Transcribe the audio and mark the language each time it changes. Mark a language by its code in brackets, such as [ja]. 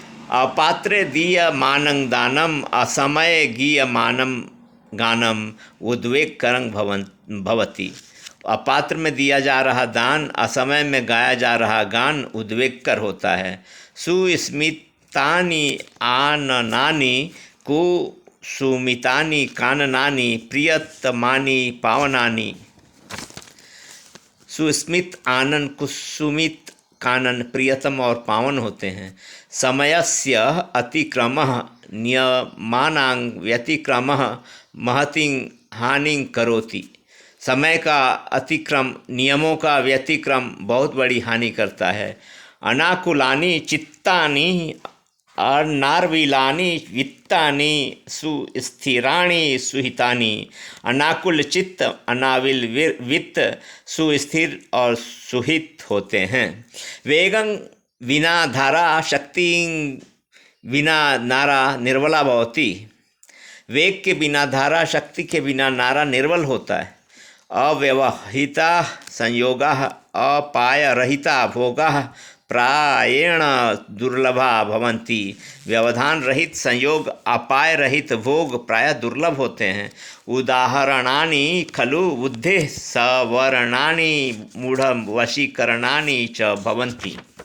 [sa] अपात्रे दीयमानं दानम असमये गीयमानं गानम उद्वेगकरं भवति। [hi] अपात्र में दिया जा रहा दान, असमय में गाया जा रहा गान उद्वेगकर होता है। [sa] सुस्मितानि आननानि कुसुमितानि काननानि प्रियतमानि पावनानि। [hi] सुस्मित, आनन, कुसुमित, कानन प्रियतम और पावन होते हैं। [sa] समयस्य अतिक्रमः नियमानां व्यतिक्रमः महतीं हानिं करोति। [hi] समय का अतिक्रम, नियमों का व्यतिक्रम बहुत बड़ी हानि करता है। [sa] अनाकुलानि चित्तानि अनार्विलानि वित्तानि सुस्थिराणि सुहितानि। [hi] अनाकुल चित्त, अनाविल वित्त सुस्थिर और सुहित होते हैं। [sa] वेगं विना धारा शक्ति विना नारा निर्मला भवति। [hi] वेग के बिना धारा, शक्ति के बिना नारा निर्मल होता है। [sa] अव्यवहिता संयोगा अपायरहिता भोगा प्रायेण दुर्लभा भवन्ति। [hi] व्यवधान रहित संयोग, अपाय रहित भोग प्रायः दुर्लभ होते हैं। [sa] उदाहरणानि खलु बुद्धेः सवर्णानि मूढ़ वशीकरणानि च भवन्ति।